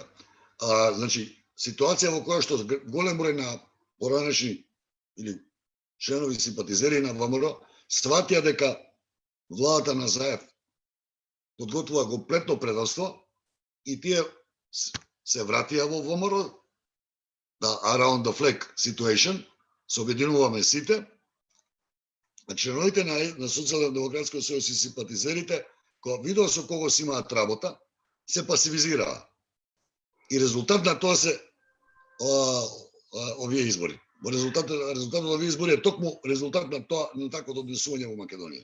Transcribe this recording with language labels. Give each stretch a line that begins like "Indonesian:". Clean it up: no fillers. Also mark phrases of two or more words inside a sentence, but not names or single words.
Macedonian: Значи, ситуација во која што голем број на поранешни или членови симпатизери на ВМРО сватија дека владата на Заев подготвува комплетно предавство и тие се вратија во ВМРО, да,
English: around the flag situation,
Macedonian: се обединуваме сите, а членовите на Социјалдемократскиот сојуз и симпатизерите, кога видоа со кого си имаат работа, се пасивизираа. И резултат на тоа се овие избори. Резултатот на овие избори е токму резултат на тоа, на таквото однесување во Македонија.